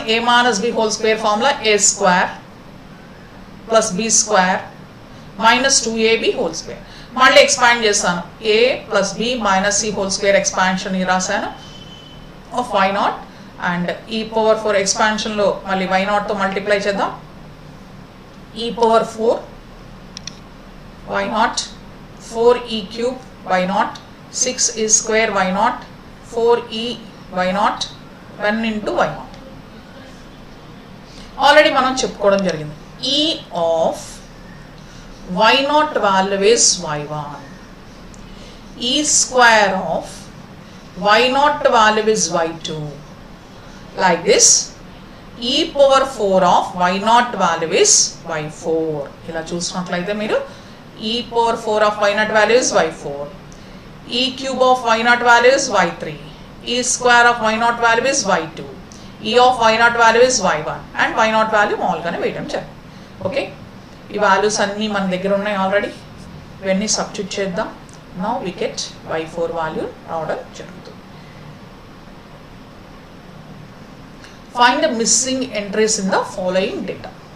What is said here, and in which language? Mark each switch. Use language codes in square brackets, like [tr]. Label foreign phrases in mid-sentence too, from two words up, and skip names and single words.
[en] a-b whole square formula a² plus b² minus 2ab whole square. మళ్ళీ ఎక్స్పాండ్ చేస్తాను, a plus b minus c whole square expansion రాశాను of y0. and e⁴ expansionలో [te] మళ్ళీ y0తో మల్టిప్లై చేద్దాం. [en] e⁴ y0, 4e³ y0, 6e² y0, 4e y0, 1 into y0. [te] ఆల్రెడీ మనం చెప్పుకోవడం జరిగింది. [en] e ఆఫ్ y0 value is y1, e² of y0 value is y2. Like this, e⁴ of y0 value is y4. [te] ఇలా చూసినట్లయితే మీరు [en] e⁴ of y0 value [te] is y4, e³ of y0 value is y3, e² of y0 value is y2, e of y0 value is y1, and y0 value మామూలుగానే వేయడం జరిగింది. ఓకే, ఈ వాల్యూస్ అన్నీ మన దగ్గర ఉన్నాయి ఆల్రెడీ. ఇవన్నీ సబ్స్టిట్యూట్ చేద్దాం. [en] now we get y4 value [te] రావడం జరుగుతుంది. [en] find the missing entries in the following data.